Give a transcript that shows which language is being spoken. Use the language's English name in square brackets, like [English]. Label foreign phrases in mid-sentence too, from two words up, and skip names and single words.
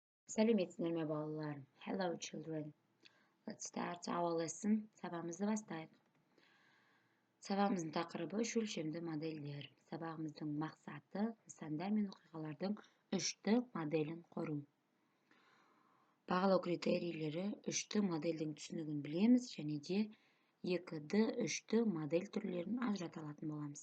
[Kazakh] Сәлеметсіздер ме балаларым? [English] Hello children. Let's start our lesson. [Kazakh] Сабағымызды бастайық. Сабағымыздың тақырыбы үш өлшемді модельдер. Сабағымыздың мақсаты нысандар мен оқиғалардың үшті моделін құру. Бағалау критерийлері үшті модельдің түсінігін білеміз және де 2D үшті модель түрлерін ажырата алатын боламыз.